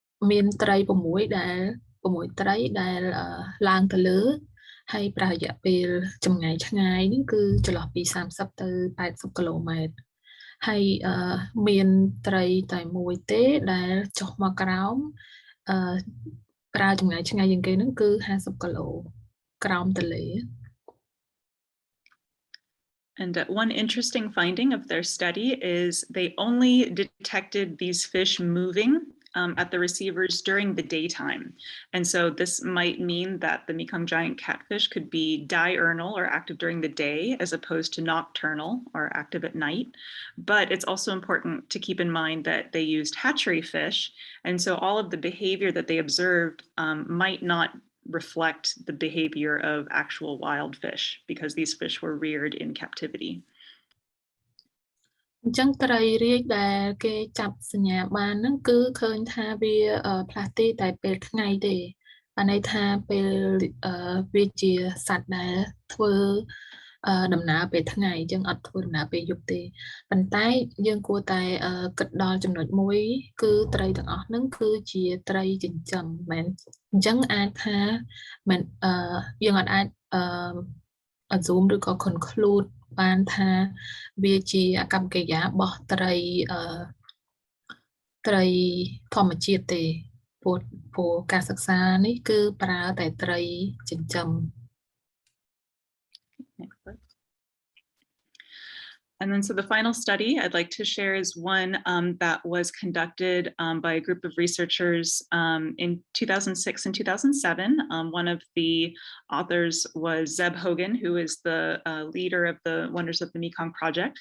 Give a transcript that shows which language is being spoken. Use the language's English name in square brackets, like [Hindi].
[Khmer] មានត្រី6ត្រីដែលឡើងទៅលើហើយប្រើរយៈពេលចម្ងាយឆ្ងាយនេះគឺចន្លោះពី30ទៅ80គីឡូម៉ែត្រហើយមានត្រីតែមួយទេដែលចុះមកក្រោមប្រើចម្ងាយឆ្ងាយជាងគេហ្នឹងគឺ50គីឡូក្រោមទន្លេ [English] And one interesting finding of their study is they only detected these fish moving at the receivers during the daytime. And so this might mean that the Mekong giant catfish could be diurnal or active during the day as opposed to nocturnal or active at night. But it's also important to keep in mind that they used hatchery fish. And so all of the behavior that they observed might not reflect the behavior of actual wild fish because these fish were reared in captivity. [Khmer] អញ្ចឹងត្រីរាជដែលគេចាប់សញ្ញាបានហ្នឹងគឺឃើញថាវាផ្លាស់ទីតែពេលថ្ងៃទេបានន័យថាពេលវាជាសត្វដែលធ្វើ ដំណើរពេលថ្ងៃអញ្ចឹងអត់ធ្វើដំណើរពេលយប់ទេប៉ុន្តែយើងគួរតែគិតដល់ចំណុចមួយគឺត្រីទាំងអស់ហ្នឹងគឺជាត្រីចិញ្ចឹមមិនអញ្ចឹងអាចថាមិនយើងអត់អាចassume ឬក៏ conclude បានថាវាជាអកម្មកិរិយារបស់ត្រីធម្មជាតិទេព្រោះការសិក្សានេះគឺប្រើតែត្រីចិញ្ចឹម [English] And then so the final study I'd like to share is one that was conducted by a group of researchers in 2006 and 2007. One of the authors was Zeb Hogan, who is the leader of the Wonders of the Mekong project.